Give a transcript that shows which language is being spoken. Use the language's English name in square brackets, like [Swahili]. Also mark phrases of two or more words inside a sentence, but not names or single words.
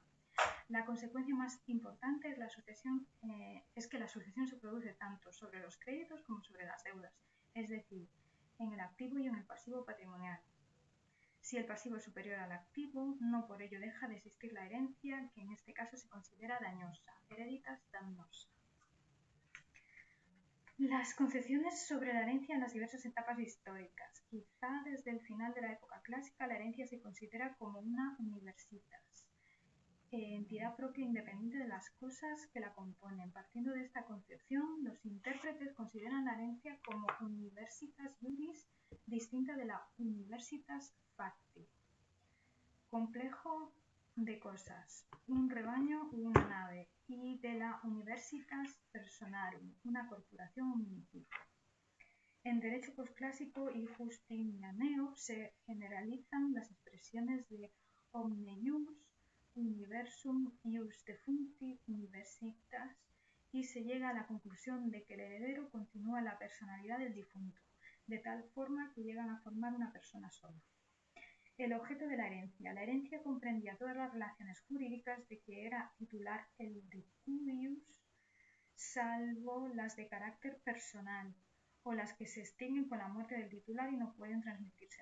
[Spanish] La consecuencia más importante es que la sucesión se produce tanto sobre los créditos como sobre las deudas, es decir, en el activo y en el pasivo patrimonial. Si el pasivo es superior al activo, no por ello deja de existir la herencia, que en este caso se considera dañosa, [Latin] hereditas damnosa. [Spanish] Las concepciones sobre la herencia en las diversas etapas históricas. Quizá desde el final de la época clásica la herencia se considera como una universitas, entidad propia independiente de las cosas que la componen. Partiendo de esta concepción, los intérpretes consideran la herencia como [Latin] universitas iuris [Spanish] distinta de la [Latin] universitas facti. [Spanish] Complejo de cosas, un rebaño u una nave, y de la [Latin] universitas personarum, [Spanish] una corporación o municipio. En derecho posclásico y justinianeo se generalizan las expresiones de [Latin] omne ius, [Spanish] universum, [Latin] ius defuncti, [Spanish] universitas, y se llega a la conclusión de que el heredero continúa la personalidad del difunto, de tal forma que llegan a formar una persona sola. El objeto de la herencia. La herencia comprendía todas las relaciones jurídicas de que era titular el decubius, salvo las de carácter personal, o las que se extinguen con la muerte del titular y no pueden transmitirse.